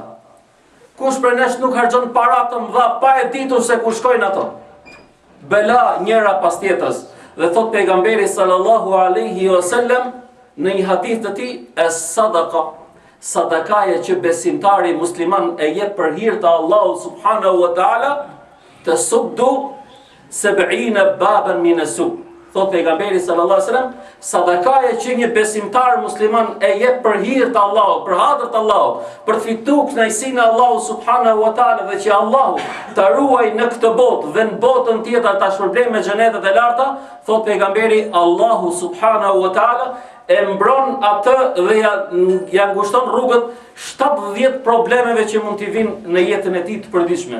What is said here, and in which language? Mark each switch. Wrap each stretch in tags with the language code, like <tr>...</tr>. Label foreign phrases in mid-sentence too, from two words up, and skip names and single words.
<sq>Kush prej nesh nuk harxhon para të mëdha pa e ditur se ku shkojnë ato? Bela njëra pas tjetrës. Dhe thot pejgamberi</sq> <ar>صلى الله عليه وسلم</ar> <sq>në një hadith të tij, es-sadaqa, sadakaja që besimtari musliman e jep për hir të Allahut</sq> <ar>سبحانه وتعالى, تسد 70 بابا من السوء.</ar> <sq>Thot pejgamberi</sq> <ar>صلى الله عليه وسلم,</ar> <sq>sadakaja që një besimtar musliman e jep për hir të Allahut, për hatër të Allahut, për të fituar kënaqësinë e Allahut</sq> <ar>سبحانه وتعالى</ar> <sq>dhe që Allahu ta ruaj në këtë botë dhe në botën tjetër ta shpërblet me xhenetet e larta, thot pejgamberi, Allahu</sq> <ar>سبحانه وتعالى</ar> <sq>e mbron atë dhe ja ngushton rrugët 70 problemeve që mund t'i vinë në jetën e tij të përditshme.</sq>